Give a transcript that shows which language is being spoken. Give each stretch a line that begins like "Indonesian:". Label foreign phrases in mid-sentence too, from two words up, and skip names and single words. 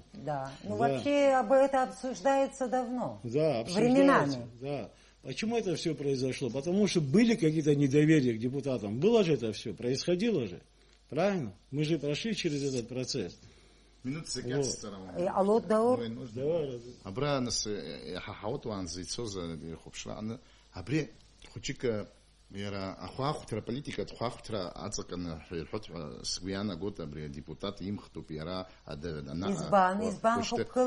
Russian: Да, вообще об этом обсуждается давно, да, временами. Да. Почему это все произошло? Потому что были какие-то недоверия к депутатам, было же это все, происходило же, правильно? Мы же прошли через этот процесс. Алло, Даур.
Abkhazian: Абра нас ҳаҳауат уаанӡа ицоз ихәаԥшра абри хәыҷык иара ахәаахәҭра политикатә хәаахәҭра аҵакны ҳирҳәоит ҳәа сгәы иаанагоит абри адепутат имхтәуп иара избан хықәгыла